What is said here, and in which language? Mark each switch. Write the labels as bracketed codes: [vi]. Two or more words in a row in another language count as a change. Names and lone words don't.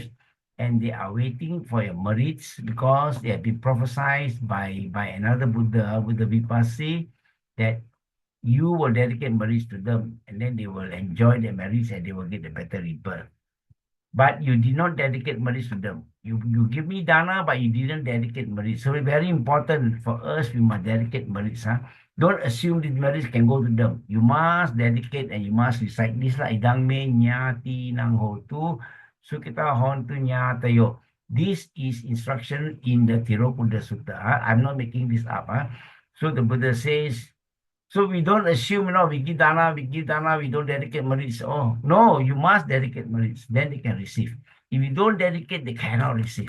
[en] And they are waiting for your merits because they have been prophesied by another Buddha, Buddha Vipassi, that you will dedicate merits to them, and then they will enjoy the merits and they will get a better rebirth. But you did not dedicate merits to them. You give me dana, but you didn't dedicate merits. So it's very important for us, we must dedicate merits. Don't assume these merits can go to them. You must dedicate and you must recite this lah. [pi] Idang me nyati nang hotu sukita hontu nyatayo. [en] This is instruction in the Tirukkuda Sutta. I'm not making this up. So the Buddha says, so we don't assume, we give dana, we don't dedicate merits. Oh, no, you must dedicate merits. Then they can receive. If you don't dedicate, they cannot receive.